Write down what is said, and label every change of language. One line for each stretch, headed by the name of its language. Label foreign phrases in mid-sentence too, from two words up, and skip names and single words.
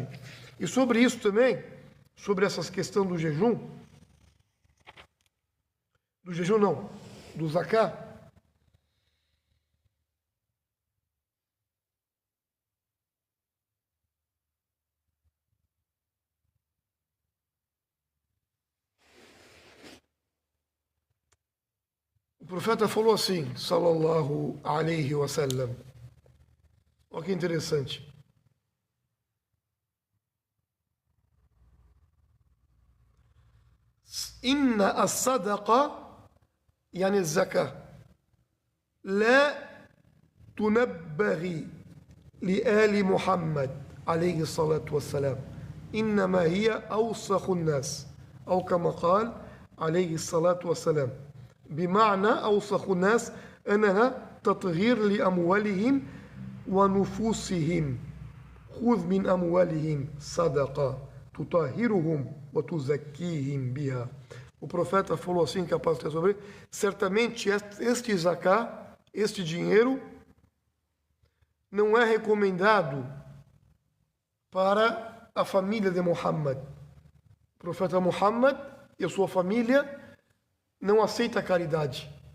Portuguese: E sobre isso também, sobre essa questão do jejum não, do zaká, o profeta falou assim,
Arabic: صلى الله عليه وسلم.
Portuguese: Olha que interessante.
Arabic: إن الصدقة يعني الزكاة لا تنبغي لآل محمد عليه الصلاة والسلام. إنما هي أوسخ الناس أو كما قال عليه الصلاة والسلام. بمعنى أوسخ الناس أنها تطهير لأموالهم ونفوسهم. خذ من أموالهم صدقة تطهرهم وتزكيهم بها.
Portuguese: O profeta falou assim, capaz de ter sobre, certamente este zaká, este dinheiro, não é recomendado para a família de Muhammad. O profeta Muhammad e a sua família não aceita a caridade.